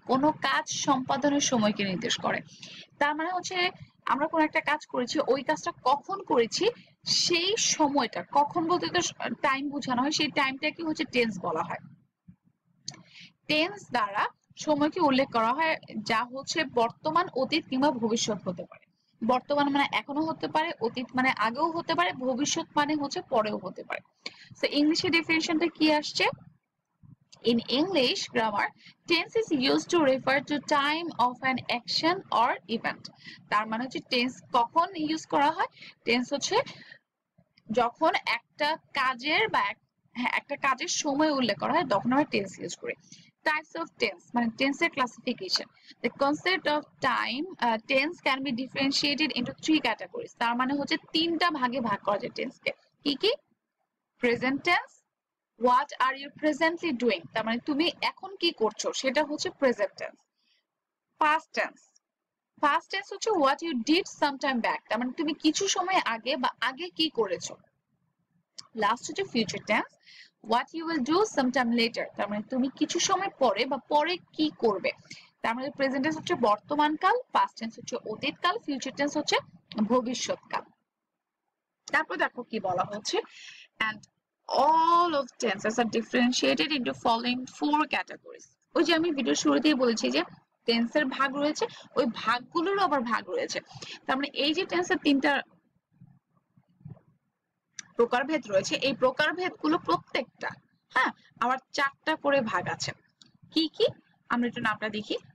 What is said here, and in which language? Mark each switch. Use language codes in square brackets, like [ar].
[bn] কোনো কাজ সম্পাদনের সময়কে নির্দেশ করে। তার মানে হচ্ছে আমরা কোন একটা কাজ করেছি, ওই কাজটা কখন করেছি সেই সময়টা, কখন বলতে তো টাইম বোঝানো হয়, সেই টাইমটাকে হচ্ছে টেন্স বলা হয়। টেন্স দ্বারা সময়কে উল্লেখ করা হয়, যা হচ্ছে বর্তমান, অতীত কিংবা ভবিষ্যৎ হতে পারে। বর্তমান মানে এখনো হতে পারে, অতীত মানে আগেও হতে পারে, ভবিষ্যৎ মানে হচ্ছে পরেও হতে পারে। তো ইংলিশে ডেফিনিশনটা কি আসছে? [en] In English grammar, tense is used to refer to time of an action or event. [bn] তার মানে হচ্ছে টেন্স কখন ইউজ করা হয়? টেন্স হচ্ছে যখন একটা কাজের বা একটা কাজের সময় উল্লেখ করা হয়, তখন আমরা টেন্স ইউজ করি। [en] Types of tense মানে টেন্সের classification. The concept of time tense can be differentiated into 3 categories. [bn] তার মানে হচ্ছে তিনটা ভাগে ভাগ করা যায় টেন্সকে। কি কি? Present tense, [en] what are you presently doing, [bn] তার মানে তুমি এখন কি করছো, সেটা হচ্ছে present tense. Past tense, past tense হচ্ছে [en] what you did some time back, [bn] তার মানে তুমি কিছু সময় আগে বা আগে কি করেছো। লাস্ট হচ্ছে future tense, [en] what you will do sometime later, [bn] তার মানে তুমি কিছু সময় পরে বা পরে কি করবে। তার মানে প্রেজেন্ট টেন্স হচ্ছে বর্তমান কাল, পাস্ট টেন্স হচ্ছে অতীতকাল, ফিউচার টেন্স হচ্ছে ভবিষ্যৎকাল। তারপর দেখো কি বলা হচ্ছে, [en] and all of tenses are differentiated into following 4 categories. [bn] ওই যে আমি ভিডিও শুরুতেই বলেছি যে টেন্সের ভাগ রয়েছে, ওই ভাগগুলোরও আবার ভাগ রয়েছে। তার মানে এই যে টেন্সের তিনটা প্রকারভেদ রয়েছে, এই প্রকারভেদগুলো প্রত্যেকটা, হ্যাঁ, আবার 4টা করে ভাগ আছে। কি কি? আমরা একটু নামটা দেখি।